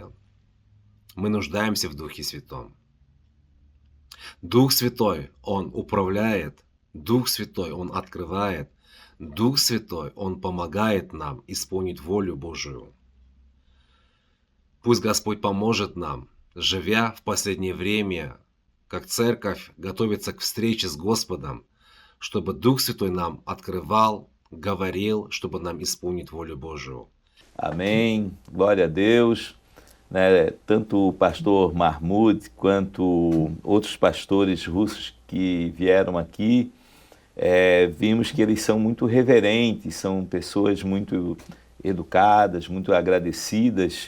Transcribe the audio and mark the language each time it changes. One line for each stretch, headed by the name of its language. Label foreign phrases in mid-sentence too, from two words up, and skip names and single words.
Russian: Мы нуждаемся в Духе Святом. Дух Святой, Он управляет, Дух Святой, Он открывает, Дух Святой, Он помогает нам исполнить волю Божию. Пусть Господь поможет нам, живя в последнее время, как церковь готовится к встрече с Господом, чтобы Дух Святой нам открывал, говорил, чтобы нам исполнить волю Божию.
Portuguese: Amém. Glória a Deus. Né, tanto o pastor Mahmoud quanto outros pastores russos que vieram aqui, vimos que eles são muito reverentes, são pessoas muito educadas, muito agradecidas.